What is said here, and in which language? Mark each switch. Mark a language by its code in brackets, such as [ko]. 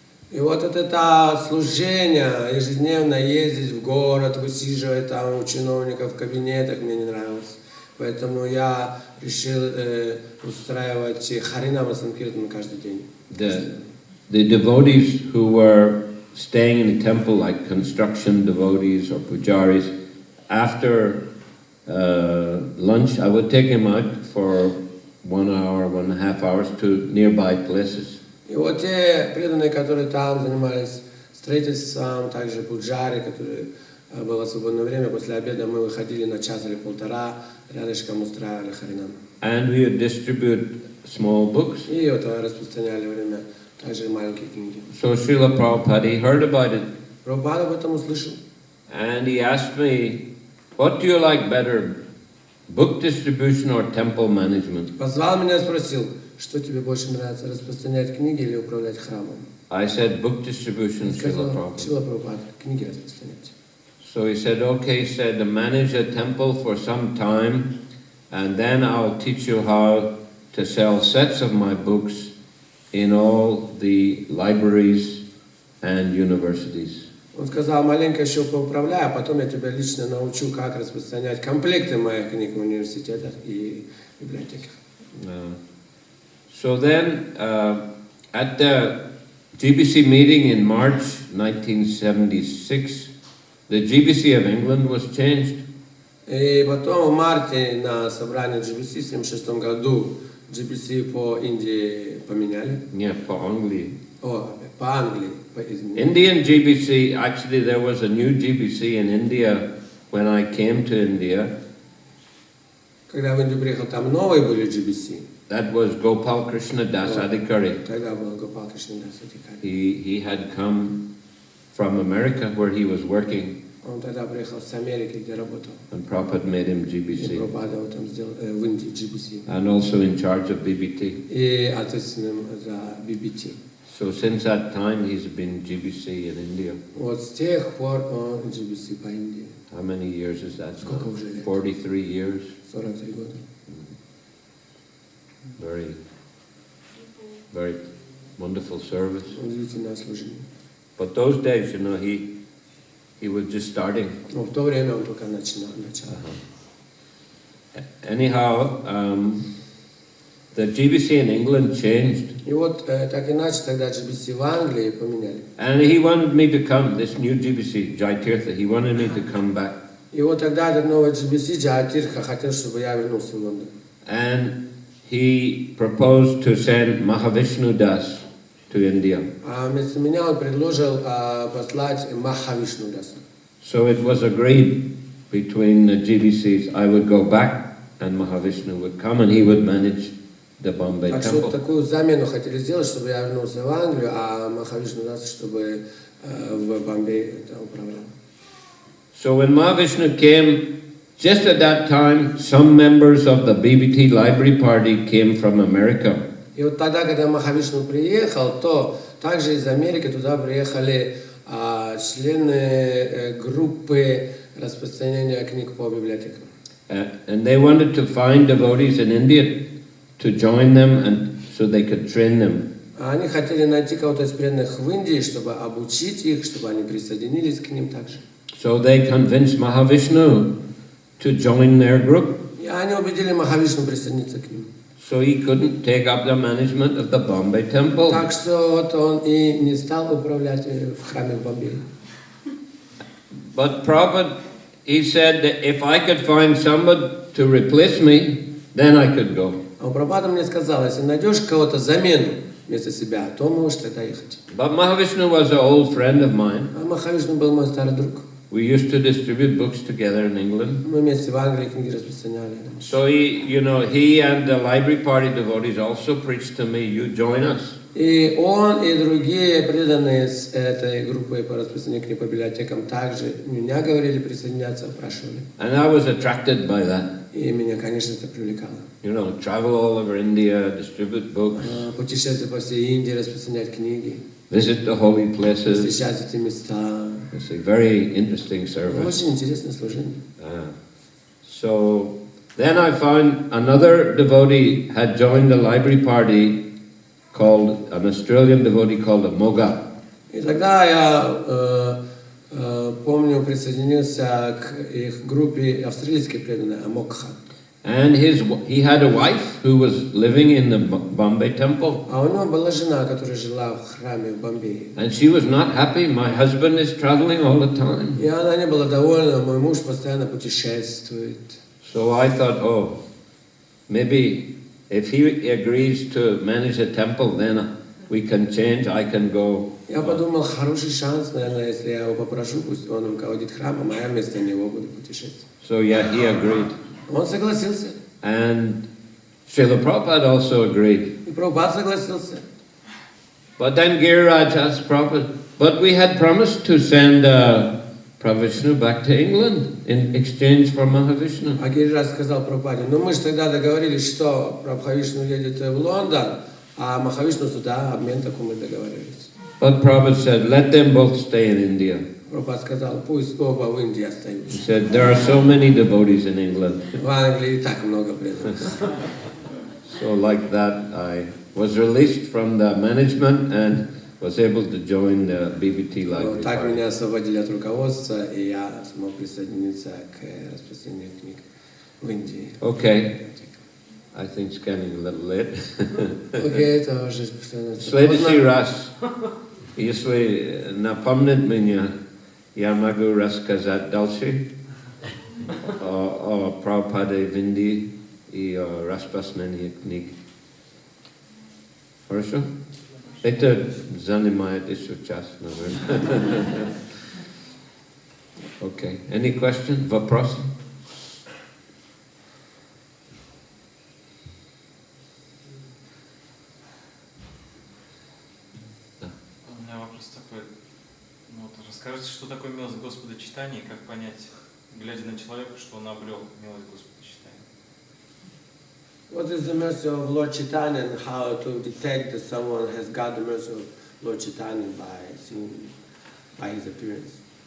[ru] И вот это служение, ежедневно ездить в город, высиживать там у чиновников в кабинетах, мне не нравилось. Поэтому я решил устраивать Харинама Санкиртан каждый день. [en] The devotees who were staying in the temple, like construction devotees or pujaris, after lunch, I would take him out for 1 hour, 1.5 hours to nearby places. [ru] И вот те преданные, которые там занимались строительством, также пуджари, которые было свободное время, после обеда мы выходили на час или полтора, рядышком устраивали Харинам. [en] And we would distribute small books. [ru] И вот распространяли время также маленькие книги. [en] So Шрила Прабхупаде heard about it. [ru] Прабхупада об этом услышал. [en] And he asked me, what do you like better, book distribution or temple management? [ru] Позвал меня и спросил, что тебе больше нравится, распространять книги или управлять храмом? [en] I said, book distribution, Шрила Прабхупада. [ru] Шрила Прабхупада, книги распространять. [en] So he said, okay, he said, manage a temple for some time, and then I'll teach you how to sell sets of my books in all the libraries and universities. [ru] Он сказал, маленько еще поуправляй, а потом я тебя лично научу, как распространять комплекты моих книг в университетах и библиотеках. [en] So then, at the Джи-Би-Си meeting in March 1976, the Джи-Би-Си of England was changed. [ru] И потом в марте на собрании Джи-Би-Си в 1976 году Джи-Би-Си по Индии поменяли. Yeah, по Англии. По Англии. [en] Indian Джи-Би-Си, actually there was a new Джи-Би-Си in India when I came to India. [ru] Когда в Индию приехал, там новые были Джи-Би-Си. [en] That was Gopal Krishna Das Adhikari. [ru] Тогда был Гопал Кришна Дас Адхикари. [en] He had come from America where he was working. [ru] Он тогда приехал с Америки, где работал. [en] And Prabhupada made him [ru] И Джи-Би-Си. Прабхупада его там сделал в Индии Джи-Би-Си. [en] And also in charge of BBT. [ru] И ответственным за BBT. [en] So since that time he's been Джи-Би-Си in India. [ru] Вот с тех пор он Джи-Би-Си по Индии. [en] How many years is that? [ru] Сколько уже лет? [en] 43 years. [ru] 43 года. [en] Very, very wonderful service. [ru] Удивительное служение. [en] But those days, you know, he was just starting. [ru] Но в то время он только начал. [en] Anyhow, the Джи-Би-Си in England changed. [ru] И вот так иначе тогда Джи-Би-Си в Англии поменяли. [en] And he wanted me to come, this new Джи-Би-Си, Jai-Tirtha, he wanted me to come back. [ru] И вот тогда этот новый Джи-Би-Си, Джай-Тиртха, хотел, чтобы я вернулся в Лондон. [en] And he proposed to send Прабхавишну Das to India. [ru] А вместо меня он предложил послать Прабхавишну Даса. [en] So it was agreed between the Джи-Би-Сис, I would go back and Прабхавишну would come and he would manage the Bombay [ru] Так что [en] temple. [ru] такую замену хотели сделать, чтобы я вернулся в Англию, а Прабхавишну Даса, чтобы в Бомбее это управлял. [en] So when Mahavishnu came, just at that time, some members of the BBT Library Party came from America. [ru] И вот тогда, когда Прабхавишну приехал, то также из Америки туда приехали члены группы распространения книг по библиотекам. [en] And they wanted to find devotees in India to join them and so they could train them. [ru] Они хотели найти кого-то из преданных в Индии, чтобы обучить их, чтобы они присоединились к ним также. [en] So they convinced Mahavishnu to join their group. [ru] И они убедили Прабхавишну присоединиться к ним. [en] So he couldn't take up the management of the Bombay temple. [ru] Так что вот он и не стал управлять в храме в Бомбее. [en] But Prabhupada, he said that if I could find somebody to replace me, then I could go. [ru] А Прабхупада мне сказал, если найдешь кого-то замену вместо себя, то можешь тогда ехать. [en] But Mahavishnu was an old friend of mine. [ru] А Прабхавишну был мой старый друг. [en] We used to distribute books together in England. [ru] Мы вместе в Англии книги распространяли. [en] So he and the library party devotees also preached to me, you join us. [ru] И он, и другие преданные с этой группой по распространению книг по библиотекам также меня говорили присоединяться, спрашивали. [en] And I was attracted by that. [ru] И меня, конечно, это привлекало. [en] You know, travel all over India, distribute books. [ru] Путешествовать по всей Индии, распространять книги. [en] Visit the holy places. [ru] Посещать эти места. [en] It's a very interesting service. [ru] Очень интересное служение. [en] So Then I found another devotee had joined a library party called, an Australian devotee called a Moga. [ru] И тогда я помню, присоединился к их группе австралийской преданной Амокха. [en] And he had a wife who was living in the Bombay temple. [ru] А у него была жена, которая жила в храме в Бомбее. [en] And she was not happy. My husband is traveling all the time. [ru] И она не была довольна, мой муж постоянно путешествует. [en] So I thought, oh, maybe if he agrees to manage a temple, then we can change, I can go. [ru] Я подумал, хороший шанс, наверное, если я его попрошу, пусть он руководит храмом, а я вместо него буду путешествовать. [en] So yeah, he agreed. [ru] Он согласился. [en] And Srila Prabhupada also agreed. [ru] И Прабхупада согласился. [en] But then Giriraj asked Prabhupada, but we had promised to send Prabhavishnu back to England in exchange for Mahavishnu. [ru] А Гирирадж сказал Прабхупаде, ну мы же тогда договорились, что Прабхавишну едет в Лондон, а Махавишну сюда, обмен такой мы договорились. [en] But Prabhupada said, let them both stay in India. [ru] Прабхупада сказал, пусть оба в Индии [en] He [ru] остаются. [en] said, there are so many devotees in England. [ru] В Англии и так много преданных. [en] So like that, I was released from the management and was able to join the BBT library. [ru] Так меня освободили от руководства, и я смог присоединиться к распространению книг в Индии. [en] Okay. I think it's getting a little late. [ru] Окей, это уже становится В следующий поздно. раз, если напомнит меня, я могу рассказать дальше о Прабхупаде в Индии и о распространении книг. Хорошо? Это занимает еще час, наверное. [en] Okay. Any questions? [ru] Вопросы? У меня вопрос такой. Ну, вот расскажите, что такое милость Господа читания и как понять, глядя на человека, что он обрел милость Господа читания? [en] What is the mercy of Lord Chaitanya and how to detect that someone has got the mercy of Lord Chaitanya by seeing, by his appearance?